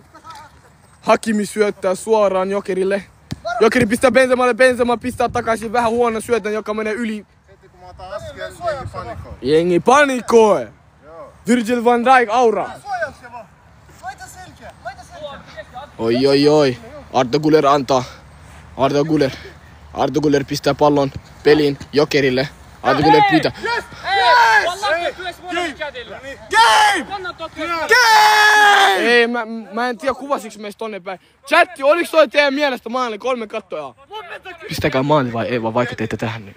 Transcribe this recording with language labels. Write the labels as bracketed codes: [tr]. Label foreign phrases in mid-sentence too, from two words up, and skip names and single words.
[fi] Hakimi syöttää suoraan Jokerille. Jokeri pistää Benzemalle. Benzema pistää takaisin vähän huono syötön, joka menee yli. Heti kun mä otan askel, jengi panikoi. Jengi panikoi. Virgil van Dijk aura. Laita selkeä. Oi. Arda Güler antaa. Arda Güler pistää pallon peliin Jokerille. Arda Güler pyytää. Ei, mä en tiedä kuvasiks meistä tonne päin. Chatti, oliks toi teidän mielestä maali 3 kattojaa? Pistäkää maali vai ei, vaan vaikka teette tähän nyt.